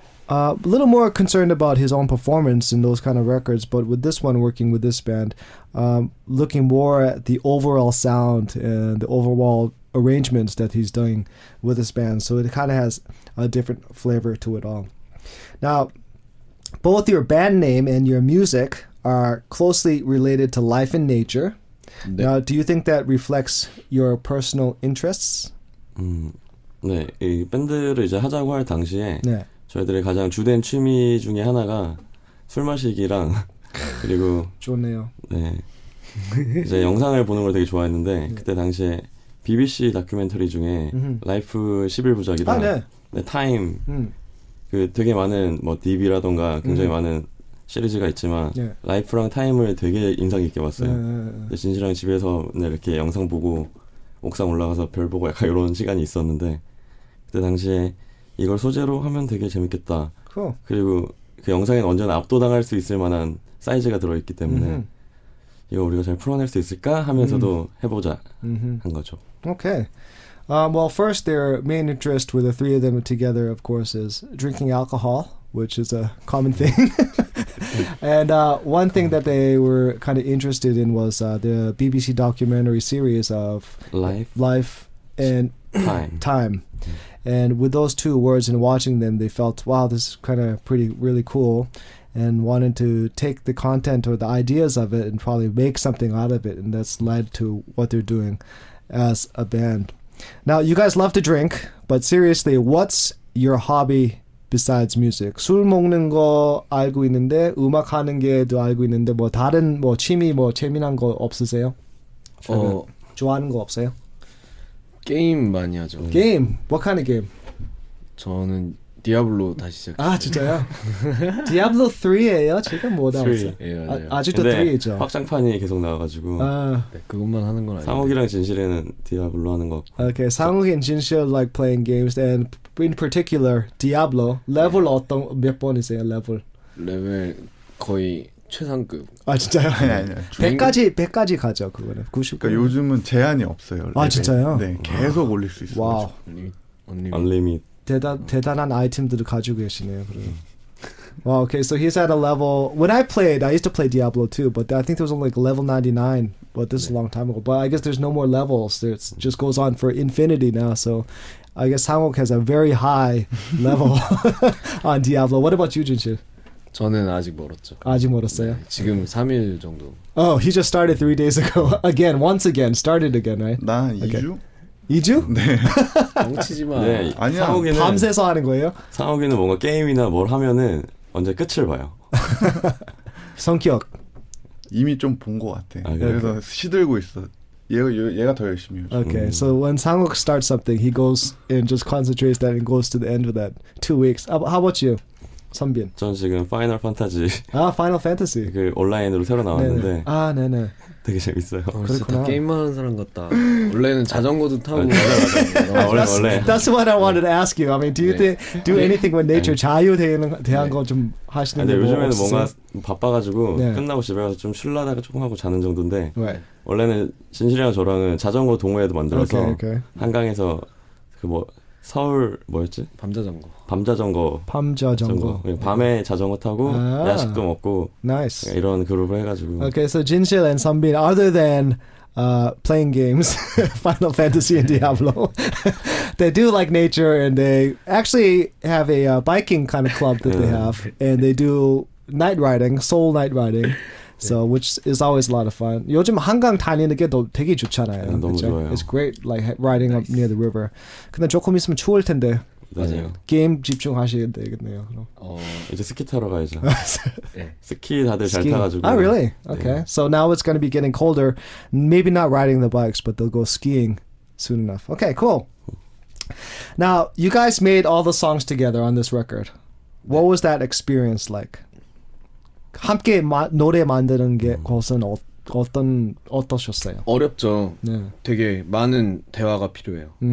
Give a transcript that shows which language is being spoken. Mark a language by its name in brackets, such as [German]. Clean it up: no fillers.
[English] A little more concerned about his own performance in those kind of records, but with this one, working with this band, looking more at the overall sound and the overall arrangements that he's doing with this band. So it kind of has a different flavor to it all. Now, both your band name and your music are closely related to life and nature. Now, do you think that reflects your personal interests? [Korean] 네, 이 밴드를 이제 하자고 할 당시에 저희들의 가장 주된 취미 중에 하나가 술 마시기랑 그리고 좋네요. 네, 이제 영상을 보는 걸 되게 좋아했는데 그때 당시에 BBC 다큐멘터리 중에 라이프 11부작이랑 타임 그 되게 많은 뭐 DB라던가 굉장히 많은 시리즈가 있지만 라이프랑 타임을 되게 인상 깊게 봤어요. 진실랑 집에서 이렇게 영상 보고 옥상 올라가서 별 보고 약간 이런 시간이 있었는데 그때 당시에 이걸 소재로 하면 되게 재밌겠다. 그리고 그 영상에는 언제나 압도당할 수 있을 만한 사이즈가 들어있기 때문에 이거 우리가 잘 풀어낼 수 있을까 하면서도 해보자 한 거죠. [English] Okay. Well, first, their main interest with the three of them together, of course, is drinking alcohol, which is a common thing. And one thing that they were kind of interested in was the BBC documentary series of life and time. And with those two words and watching them, they felt, wow, this is kind of really cool, and wanted to take the content or the ideas of it and probably make something out of it. And that's led to what they're doing as a band. Now, you guys love to drink, but seriously, what's your hobby besides music? [Korean] 술 먹는 거 알고 있는데, 음악 하는 게도 알고 있는데, 뭐 다른 뭐 취미 뭐 재미난 거 없으세요? 좋아하는 거 없어요? 게임 많이 하죠. [English] 게임? What kind of game? [Korean] 저는 디아블로 다시 시작했어요. 아, 진짜요? 디아블로 3예요? 지금 뭐 나왔어요? 아직도 3이죠. 확장판이 계속 나와가지고 네, 그것만 하는 건 아니에요. 상욱이랑 진실이는 디아블로 하는 거. [English] Okay, 상욱 and 진실 like playing games, and in particular Diablo. [Korean] 레벨 어떤 몇 번이세요? 레벨 거의 최상급. 아, 진짜요? 아니. 100까지 가죠, 그거는. 90. 그러니까 요즘은 제한이 없어요. 레벨. 아, 진짜요? 네, 계속 올릴 수 있어요. 와우. [English] Unlimited. [Korean] 대단한 아이템들을 가지고 계시네요. [English] Wow, okay, so he's at a level. When I used to play Diablo 2, but I think there was only like level 99. But this is a long time ago. But I guess there's no more levels. It just goes on for infinity now. So I guess Sangok has a very high level on Diablo. What about you, Jinshil? [Korean] 저는 아직 멀었죠. 아직 멀었어요? 네, 지금 3일 정도. [English] Oh, he just started 3 days ago. Started again, right? [Korean] 나 2주? 2주? 네. 뻥치지 마. 네, 아니야. 상욱이는 밤새서 하는 거예요? 상욱이는 뭔가 게임이나 뭘 하면은 언제 끝을 봐요. 성격. 이미 좀 본 것 같아. 그래서 시들고 있어. 얘가 더 열심히 해요. [English] Okay, so when Sanguk starts something, he goes and just concentrates that and goes to the end of that 2 weeks. How about you, 선빈? [Korean] 전 지금 파이널 판타지. [English] 아, Final Fantasy. [Korean] 그 온라인으로 새로 나왔는데. 네네. 아, 네네. 되게 재밌어요. 그렇구나. 게임만 하는 사람 같다. 원래는 자전거도 타고. 원래. [English] That's what I wanted to ask you. I mean, do you do anything with nature? [Korean] 자유 대한 거 좀 하시는 거 요즘에는 없으세요? 뭔가 바빠가지고 네. 끝나고 집에 가서 좀 쉬려다가 조금 하고 자는 정도인데 네. 원래는 진실이랑 저랑은 자전거 동호회도 만들어서 [English] Okay. [Korean] 한강에서 그 뭐 서울 뭐였지? 밤자전거. 밤자전거. 밤에 자전거 타고 야식도 먹고 [English] Nice. [Korean] 이런 그룹을 해가지고. [English] Okay, so Jinshil and Sunbin, other than playing games, Final Fantasy and Diablo, they do like nature, and they actually have a biking kind of club that they have, and they do night riding, soul night riding. So, which is always a lot of fun. [Korean] 요즘 한강 다니는 게 되게 좋잖아요. 너무 그렇죠? 좋아요. [English] It's great, like riding up near the river. [Korean] 근데 조금 있으면 추울 텐데. 맞아요. 게임 집중하셔야 되겠네요. 이제 스키 타러 가야죠. 스키 다들 잘 타가지고. [English] Oh, really? Okay. [Korean] 네. [English] So now it's going to be getting colder. Maybe not riding the bikes, but they'll go skiing soon enough. Okay, cool. Now, you guys made all the songs together on this record. What was that experience like? [Korean] 함께 노래 만드는 것은 어떠셨어요? 어렵죠. 네. 되게 많은 대화가 필요해요.